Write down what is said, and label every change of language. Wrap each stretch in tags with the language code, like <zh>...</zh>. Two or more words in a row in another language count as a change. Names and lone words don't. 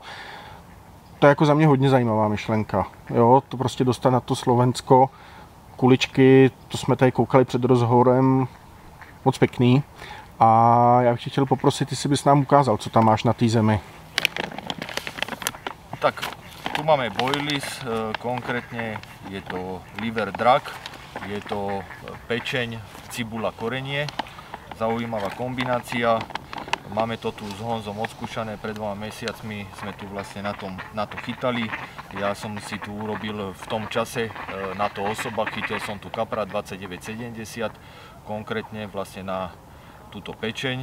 <cs>To je jako za mě hodně zajímavá myšlenka. Jo, to prostě dostat na to Slovensko. Kuličky, to jsme tady koukali před rozhovorem, moc pěkný. A já bych chtěl poprosit, jestli bys nám ukázal, co tam máš na té zemi.</cs> <sk>Tak, tu máme boilies, konkrétne je to liver drak, je to pečeň, cibula, korenie, zaujímavá kombinácia. Máme to tu s Honzom odskúšané, pred 2 mesiacmi sme tu vlastne na to chytali. Ja som si tu urobil v tom čase na to osoba, chytil som tu kapra 2970, konkrétne vlastne na túto pečeň.</sk>